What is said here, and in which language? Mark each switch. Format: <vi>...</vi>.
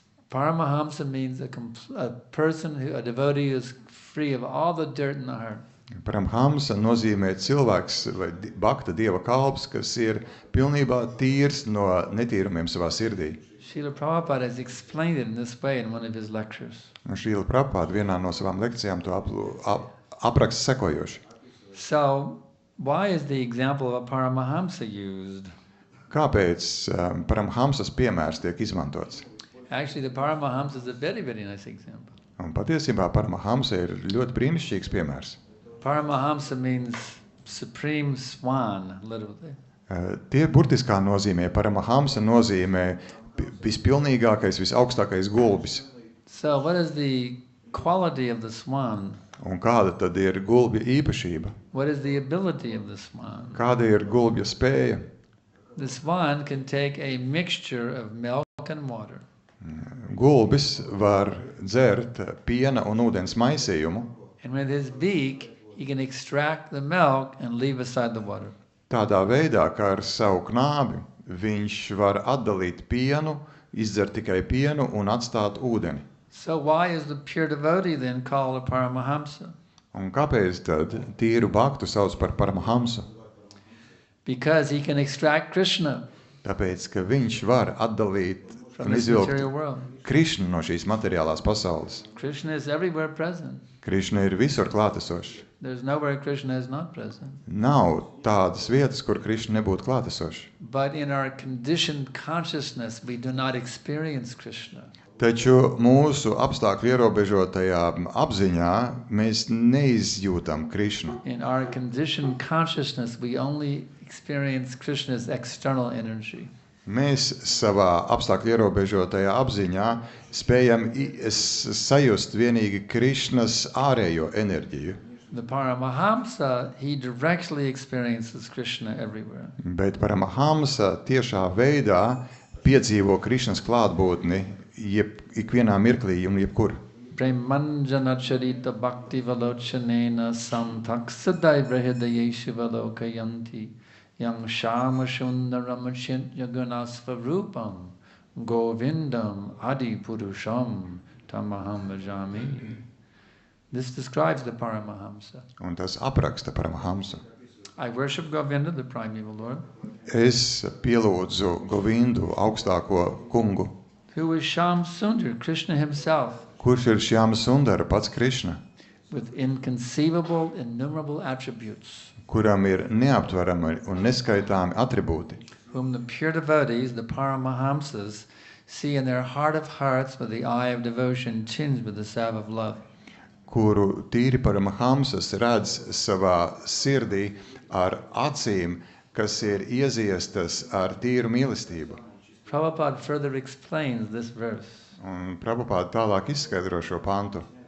<en>Paramahamsa means a person, a devotee who is free of all the dirt in the heart.</en> <lv>Paramhamsa nozīmē cilvēks vai bakta dieva kalps, kas ir pilnībā tīrs no netīrumiem savā sirdī.</lv> <en>Srila Prabhupada has explained it in this way in one of his lectures.</en> <lv>Un Srila Prabhupāda vienā no savām lekcijām to apraksta sekojoši.</lv> <en>So, why is the example of a Paramahamsa used?</en> <lv>Kāpēc Paramhamsas piemērs tiek izmantots?</lv> <en>Actually, the Paramahamsa is a very, very nice example.</en> <lv>Un patiesībā Paramhamsa ir ļoti brīnišķīgs piemērs.</lv> <en>Paramahamsa means supreme swan, literally.</en> <lv>Tie burtiskā nozīmē, Paramahamsa nozīmē vispilnīgākais, visaugstākais gulbis.</lv> <en>So what is the quality of the swan?</en> <lv>Un kāda tad ir gulbja īpašība?</lv> <en>What is the ability of the swan?</en> <lv>Kāda ir gulbja spēja?</lv> <en>The swan can take a mixture of milk and water.</en> <lv>Gulbis var dzert piena un ūdens maisījumu.</lv> <en>And with his beak, he can extract the milk and leave aside the water.</en> <lv>Tādā veidā, kā ar savu knābi, viņš var atdalīt pienu, izdzert tikai pienu un atstāt ūdeni.</lv> <en>So why is the pure devotee then called a Paramahamsa?</en> <lv>Un kāpēc tad tīru bhaktu sauc par Paramahamsu?</lv> <en>Because he can extract Krishna</en> <lv>Tāpēc, ka viņš var atdalīt</lv> <en>from</en> <lv>un</lv> <en>this material</en> <lv>izvilkt</lv> <en>world.</en> <lv>Krišnu no šīs materiālās pasaules.</lv> <en>Krishna is everywhere present.</en> <lv>Krišna ir visur klātesošs.</lv> <en>There's nowhere Krishna is not present.</en> <lv>Nav tādas vietas, kur Krišna nebūtu klātesošs.</lv> <en>But in our conditioned consciousness, we do not experience Krishna.</en> <lv>Taču mūsu apstākļu ierobežotajā apziņā mēs neizjūtam Krišnu.</lv> <en>In our conditioned consciousness, we only experience Krishna's external energy.</en> <lv>Mēs savā apstākļu ierobežotajā apziņā spējam sajust vienīgi Krišnas ārējo enerģiju.</lv> <en>The Paramahamsa, he directly experiences Krishna everywhere.</en> <lv>Bet Paramahamsa tiešā veidā piedzīvo Krišnas klātbūtni ikvienā mirklī un jebkur.</lv> <sa>Premanjana charita bhakti valochanena samtaksadai brahidayeshu valokayanti yang shama shundaram chintya gunasvarupam govindam adi purusham tamaham bhajami.</sa> <en>This describes the Paramahamsa.</en> <lv>Un tas apraksta Paramahamsu.</lv> <en>I worship Govinda, the primeval Lord,</en> <lv>Es pielūdzu Govindu, augstāko kungu.</lv> <en>who is Sham Sundar, Krishna himself,</en> <lv>Kurš ir Šjāma Sundara, pats Krišna,</lv> <en>with inconceivable, innumerable attributes,</en> <lv>kuram ir neaptverami un neskaitāmi atribūti,</lv> <en>whom the pure devotees, the Paramahamsas, see in their heart of hearts with the eye of devotion tinged with the salve of love.</en> <lv>kuru tīri Paramahamsas redz savā sirdī ar acīm, kas ir ieziestas ar tīru mīlestību.</lv> <en>Prabhupada further explains this verse.</en> <lv>Un Prabhupāda tālāk izskaidro šo pantu.</lv>